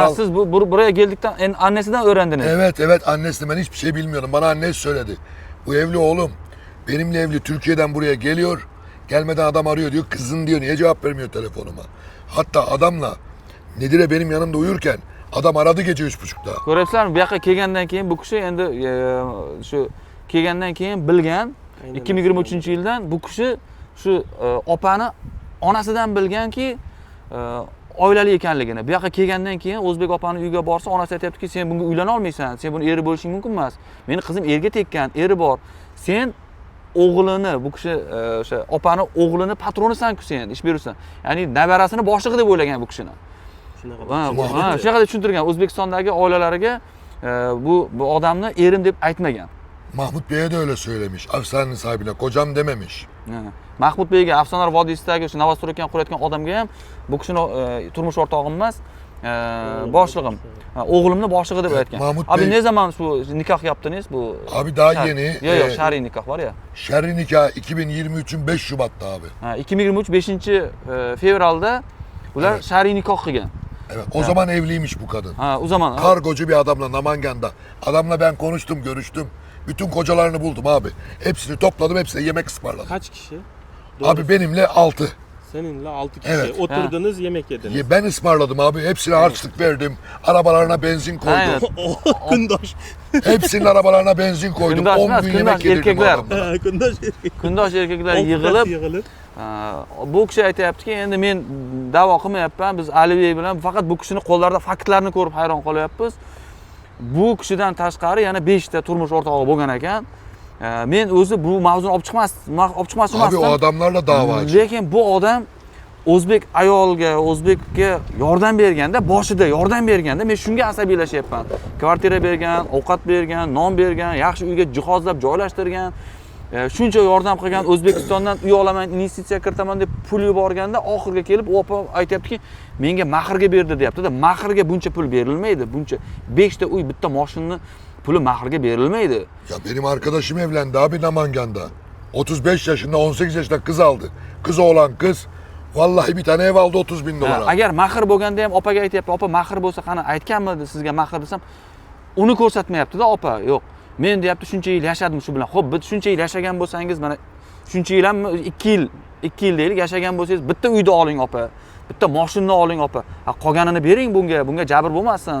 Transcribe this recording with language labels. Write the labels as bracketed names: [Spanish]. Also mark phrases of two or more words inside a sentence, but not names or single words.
[Turkish] Ha, siz buraya geldikten annesinden öğrendiniz. Evet annesi, ben hiçbir şey bilmiyordum. Bana annesi söyledi. Bu evli oğlum. Benimle evli, Türkiye'den buraya geliyor. Gelmeden adam arıyor diyor. Kızın diyor, niye cevap vermiyor telefonuma? Hatta adamla Nedire benim yanımda uyurken adam aradı gece 3.30'da. [Uzbek] Ko'ryapsizlarmi? Bu yoqqa kelgandan keyin bu kishi endi shu kelgandan keyin bilgan. Aynen 2023-yildan bu kishi shu opani onasidan bilganki oilali ekanligini. Bu yoqqa kelgandan keyin O'zbek opani uyiga borsa, onasi aytayaptiki, sen bunga uylana olmaysan, sen buni eri bo'lishing mumkin emas. Meni qizim erga tekkan, eri bor. Sen o'g'lini, bu kishi o'sha opani o'g'lini patronisan-ku sen, ish berursan. Ya'ni nabarasini boshlig'i deb o'ylagan bu kishini. Shunaqa. Shunaqa deb tushuntirgan. O'zbekistondagi oilalariga bu odamni erim deb aytmagan. [Turkish] Mahmut Bey'e de öyle söylemiş. Afsanenin sahibine kocam dememiş. [Uzbek] Mahmud Beyga, Afsonalar vodiysidagi o'sha Novostroykan qurayotgan odamga ham bu kishini turmush o'rtog'im emas, boshlig'im. O'g'limni boshlig'i deb aytgan. [Turkish] Mahmut Abi Bey- ne zaman bu nikoh yaptınız bu? Abi daha yeni. [Uzbek] Yo'q, shar'iy nikoh var ya. [Turkish] Şerri nikah 2023'ün 5 Şubat'ta abi. [Uzbek] 2023 5-fevralda ular [Turkish] Evet. [Uzbek] shar'iy nikoh qilgan. [Turkish] Evet, o zaman evliymiş bu kadın. O zaman Kargocu bir adamla Namangan'da. Adamla ben konuştum, görüştüm. Bütün kocalarını buldum abi. Hepsini topladım, hepsine yemek ısmarladım. Kaç kişi? Abi benimle 6. Seninle 6 kişi. Evet. Oturdunuz, yemek yediniz. Ben ısmarladım abi. Hepsine harçlık verdim. Arabalarına benzin koydum. Aynen. [Uzbek] Kundosh. [Turkish] Hepsinin arabalarına benzin koydum. Kundaş 10 [Uzbek] emas, [Turkish] gün kundaş yemek yedirdim erkekler. adamlara. [Uzbek] Kundosh. kundosh erkaklar yig'ilib, bu kishi aytayaptiki, endi men da'vo qilmayapman, biz Alibek bilan faqat bu kishini qo'llarida faktlarni ko'rib hayron qolyapmiz. Bu kishidan tashqari yana 5 ta turmush o'rtog'i bo'lgan ekan. Men o'zi bu mavzuni olib chiqmasdim. [Turkish] Abi o adamlarla davacı. [Uzbek] Lekin bu odam o'zbek ayolga, o'zbekka yordam berganda, boshida yordam berganda men shunga asabiylashyapman. Kvartira bergan, ovqat bergan, non bergan, yaxshi uyga jihozlab joylashtirgan. Shuncha yordam qilgan, O'zbekistondan uy olaman, investitsiya kiritaman deb pul yuborganda oxirga kelib u opa aytayaptiki, menga mahrga berdi deyapti-da. Mahrga buncha pul berilmaydi. Buncha 5 ta uy, bitta mashinani puli mahrga berilmaydi. [Turkish] Ya benim arkadaşım evlendi abi Namangan'da. 35 yaşında 18 yaşında kız aldı. Kız oğlan kız. Vallahi bir tane ev aldı 30 bin dolara. [Uzbek] Agar mahr bo'lganda ham opaga aytyapti, opa mahr bo'lsa qani aytganmidi sizga mahr desam, uni ko'rsatmayapti-da opa. Yo'q. Men deyapti shuncha yil yashadim shu bilan. Xo'p, biz shuncha yil yashagan bo'lsangiz, mana shuncha yil ham 2 yil deylik yashagan bo'lsangiz, bitta uyda oling opa. Bitta mashinani oling opa. Qolganini bering bunga jabr bo'lmasin.